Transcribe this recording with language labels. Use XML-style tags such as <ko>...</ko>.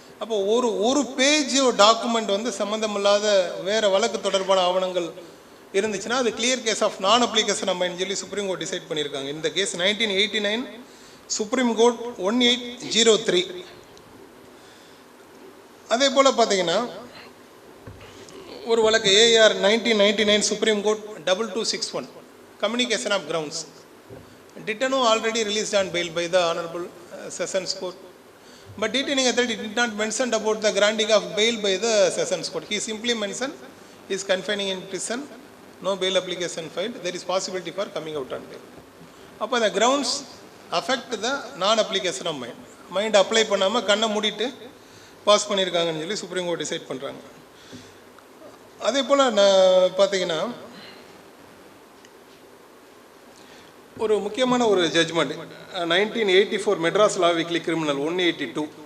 <ta>அப்போ ஒரு page document வந்து சம்மந்தமில்லாத வேறு வழக்கு தொடர்பான ஆவணங்கள் இருந்துச்சுன்னா அது கிளியர் கேஸ் ஆஃப் நான் அப்ளிகேஷன் அப்படின்னு சொல்லி சுப்ரீம் கோர்ட் டிசைட் பண்ணியிருக்காங்க. இந்த கேஸ் 1989 சுப்ரீம் கோர்ட் 1803. அதே போல் பார்த்தீங்கன்னா ஒரு வழக்கு AR 1999 supreme court 2261 communication of grounds.</ta> <en>Detenu already released on bail by the Hon'ble Sessions Court, but detaining authority did not mention about the granting of bail by the Sessions Court. He simply mentioned he is confining in prison, no bail application filed, there is possibility for coming out on bail.</en> <ta>அப்போ</ta> <en>the grounds affect the non-application of</en> <ta>mind apply பண்ணாமல் கண்ணை மூடிட்டு pass பண்ணியிருக்காங்கன்னு சொல்லி supreme court decide பண்ணுறாங்க. அதே போல் நான் பார்த்தீங்கன்னா ஒரு முக்கியமான ஒரு ஜட்ஜ்மெண்ட் 1984 மெட்ராஸ் லா வீக்லி கிரிமினல் 182.</ta>